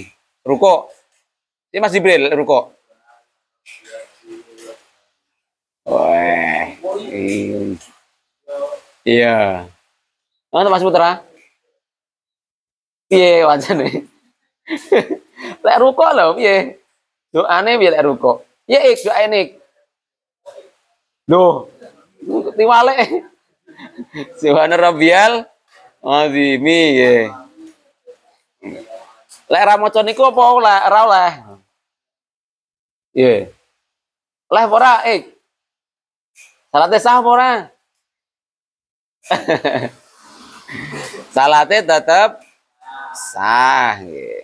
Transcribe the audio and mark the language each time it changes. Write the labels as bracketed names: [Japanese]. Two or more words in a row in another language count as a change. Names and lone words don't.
[Javanese] Rukuk. Iki Mas Jibril rukuk. Wah. Iya. Mana Mas Putra? Piye wacane? Lek rukuk lho piye? Doane piye lek rukuk? Ya doa ini. Loh. Tiwale. [Arabic] سبحان ربي العظيم nggih. [Javanese] Lek ra maca niku apa oleh? Ora oleh. Nggih. Oleh apa ora? Salate sah apa ora? Salate tetep sah nggih.